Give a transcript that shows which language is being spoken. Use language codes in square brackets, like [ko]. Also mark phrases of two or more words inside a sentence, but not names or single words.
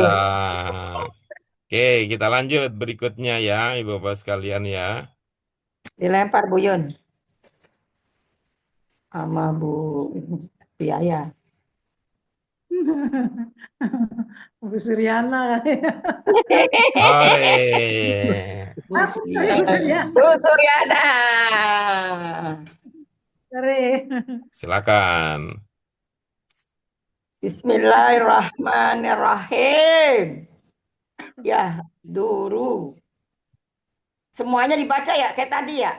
[id] Oke, kita lanjut berikutnya ya, Ibu Bapak sekalian ya. Dilempar Bu Yun sama Bu Biaya. Bu Suryana kali ya. Hore. Bu Bu Suryana. Suryana. Bu Suryana. Baterai. Silakan. Bismillahirrahmanirrahim. Ya, duru. Semuanya dibaca ya, kayak tadi ya.